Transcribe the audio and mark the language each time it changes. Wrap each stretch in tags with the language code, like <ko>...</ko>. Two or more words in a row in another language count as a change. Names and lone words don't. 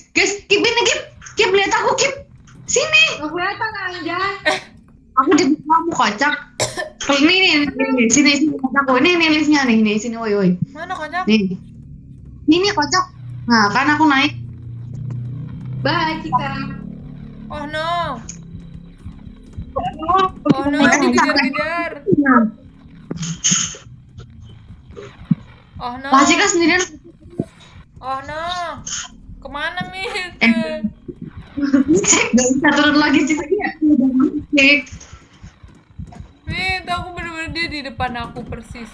<id>Guys, Kip ini Kip lihat aku Kip. Sini. Nggak kelihatan aja. Aku di kamu kocak. Ini sini aku. Ini liftnya nih, sini woi. Mana kocak? Nih. Ini kocak. Nah, kan aku naik. Bye, Cika.</id> <en>Oh no. Oh no,</en> <id>dikejar-kejar.</id> <en>Oh no.</en> <id>Pasti kan sendirian.</id> <en>Oh no.</en> <id>Kemana Mit? Cek, gak bisa turun lagi sih. Cek. Mit, aku bener-bener dia di depan aku persis.</id>